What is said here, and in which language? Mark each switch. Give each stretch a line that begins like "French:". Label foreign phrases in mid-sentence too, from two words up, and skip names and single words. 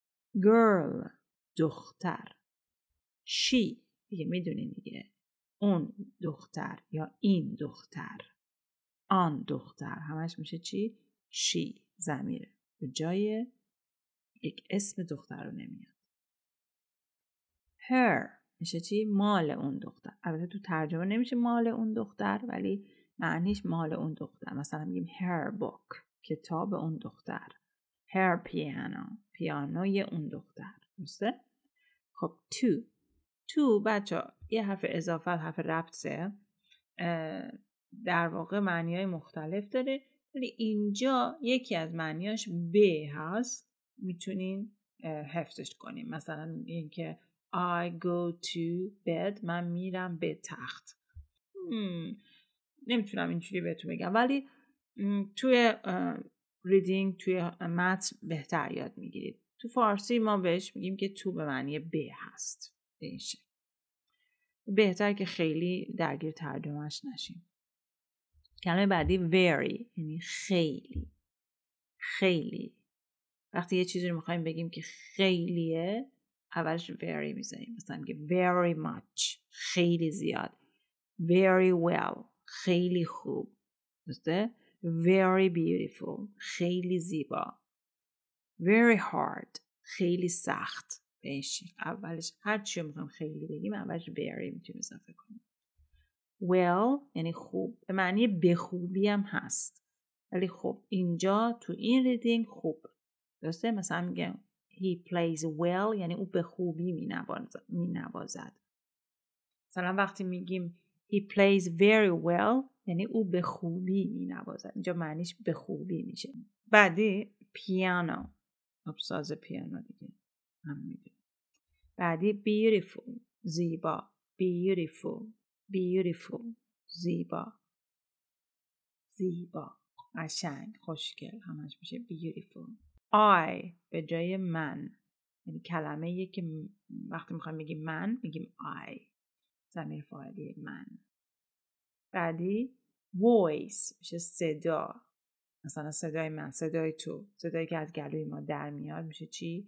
Persian: دختر she دیگه میدونین دیگه اون دختر یا این دختر آن دختر همش میشه چی؟ she ضمیره به جای یک اسم دختر رو نمیاد. her میشه چی؟ مال اون دختر. البته تو ترجمه نمیشه مال اون دختر ولی معنیش مال اون دختر. مثلا میگیم
English: her book
Persian: کتاب اون دختر.
English: her piano
Persian: پیانوی اون دختر. درسته؟ خب to بچه یه حرف اضافه حرف ربطه در واقع معنی‌های مختلف داره ولی اینجا یکی از معنیاش به هست میتونین حفظش کنیم مثلا اینکه
English: I go to bed
Persian: من میرم به تخت نمیتونم اینجوری بهتون بگم ولی توی ریدینگ توی متن بهتر یاد میگیرید تو فارسی ما بهش میگیم که تو به معنی به هست به این شکل بهتر که خیلی درگیر ترجمهش نشیم. کلمه بعدی very یعنی خیلی وقتی یه چیزی رو میخوایم بگیم که خیلیه اولش very میذاریم مثلا میگه
English: very much
Persian: خیلی زیاد
English: very well
Persian: خیلی خوب درسته
English: very beautiful
Persian: خیلی زیبا
English: very hard
Persian: خیلی سخت به این شکل اولش هر چی رو میخوایم خیلی بگیم اولش very میتونیم اضافه کنیم well یعنی خوب، به معنی به خوبی هم هست، ولی خب اینجا تو این ریدینگ خوب درسته. مثلا میگم
English: he plays well
Persian: یعنی او به خوبی مینوازد. مثلا وقتی میگیم
English: he plays very well
Persian: یعنی او به خوبی مینوازد، اینجا معنیش به خوبی میشه. بعدی پیانو، ساز پیانو دیگه هم میدونیم. بعدی beautiful زیبا، beautiful زیبا، قشنگ، خوشگل، همش میشه beautiful. I به جای من، یعنی کلمه یه که وقتی میخوایم بگیم من میگیم I، ضمیر فاعلی من. بعدی voice میشه صدا، مثلا صدای من، صدای تو، صدایی که از گلوی ما در میاد میشه چی؟